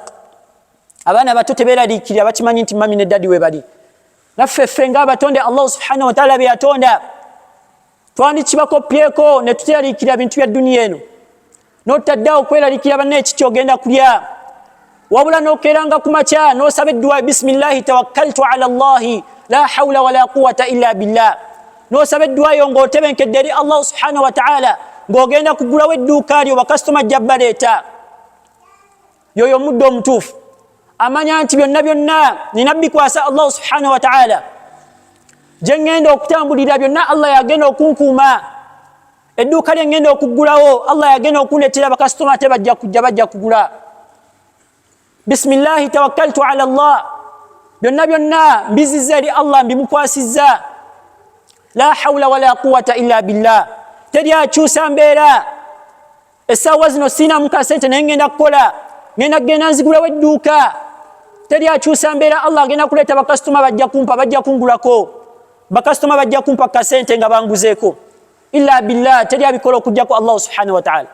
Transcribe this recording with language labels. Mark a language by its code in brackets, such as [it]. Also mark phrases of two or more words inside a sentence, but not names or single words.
[lg] Abaana bato tebeeraliikirira, bakimanyi nti mami ne ddadi we bali. Naffe ffe ng'abatonde [ar] الله سبحانه وتعالى [lg] be yatonda twandikibakopyeko ne tuteeraliikirira bintu bya dunya eno, n'otaddawo okweraliikirira banne ekiki ogenda kulya. Wabula n'okeeranga ku makya n'osaba edduwa [ar] بسم الله توكلت على الله لا حول ولا قوة إلا بالله. [lg] N'osaba edduwa yo ng'otebenkedde eri [ar] الله سبحانه وتعالى, [lg] ng'ogenda kugulawo edduuka lyo bakasitoma ajja baleeta. Yoyo omuddu omutuufu amanya nti byonna nina bikwasa [ar] الله سبحانه وتعالى. [lg] Gye ngenda okutambulira byonna Allah yagenda okunkuuma. Edduuka lye ngenda okuggulawo Allah yagenda okundeetera bakasitoma ate bajja kugula. [ar] بسم الله توكلت على الله, [lg] byonna byonna mbizizza eri Allah, mbimukwasizza. [ar] لا حول ولا قوة إلا بالله. [lg] Teri akyusa mbeera. Essaawa zino siinamu kasente naye ngenda kukola, ngenda nzigulawo edduuka. Teri akyusa mbeera. Allah agenda kuleeta bakasitoma bajja kumpa, bajja kungulako, bakasitoma bajja kumpa kasente nga banguzeeko. [ar] إلا بالله, [lg] teri abikola okujjako [ar] الله سبحانه وتعالى.